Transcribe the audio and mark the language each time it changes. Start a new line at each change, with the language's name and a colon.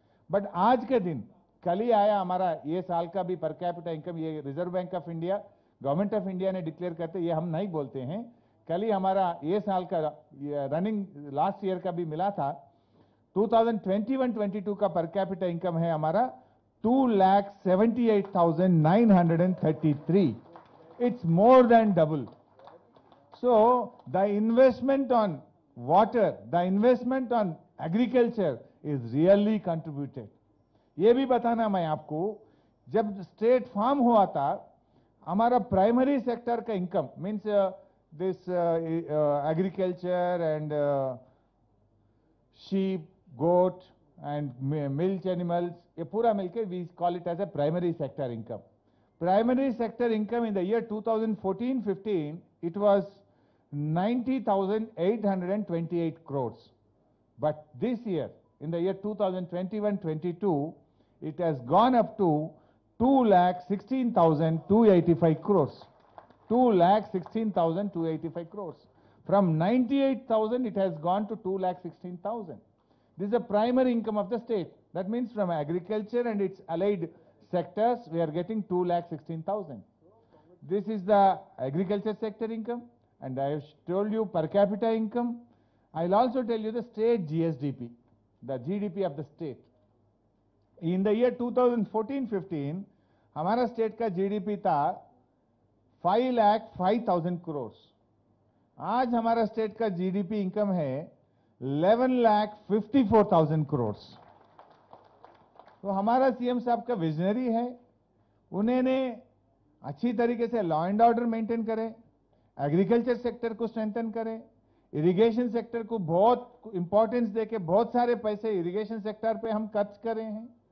Hindi: But आज के दिन कल ही आया हमारा ये साल का भी पर कैपिटा इनकम, ये reserve bank of India, government of India ने डिक्लेयर करते, ये हम नहीं बोलते हैं. कल ही हमारा ये साल का रनिंग लास्ट ईयर का भी मिला था. 2021-22 का पर कैपिटा इनकम है हमारा 2,78,933.
English: It's more than double. So the investment on water, the investment on agriculture is really contributed.
Hindi: ये भी बताना मैं आपको, जब स्टेट फार्म हुआ था,
English: हमारा primary sector का income means this agriculture and sheep, goat and milk animals,
Hindi: ये पूरा मिलकर
English: We call it as a primary sector income. Primary sector income in the year 2014-15 it was 90,828 crores. But this year, in the year 2021-22, it has gone up to 2,16,285 crores. 2,16,285 crores. From 98,000, it has gone to 2,16,000. This is the primary income of the state. That means from agriculture and its allied sectors, we are getting 2,16,000. This is the agriculture sector income. And I have told you per capita income. I'll also tell you the state GSDP, the GDP of the state. In the year
Hindi: 2014-15, हमारा state का GDP था 5,05,000 crores. आज हमारा state का GDP income है 11,54,000 crores. तो हमारा CM साहब का विजनरी है, उन्होंने अच्छी तरीके से लॉ एंड ऑर्डर मेंटेन करें, एग्रीकल्चर सेक्टर को स्ट्रेंथन करें, इरिगेशन सेक्टर को बहुत इंपॉर्टेंस देके बहुत सारे पैसे इरिगेशन सेक्टर पे हम खर्च कर रहे हैं.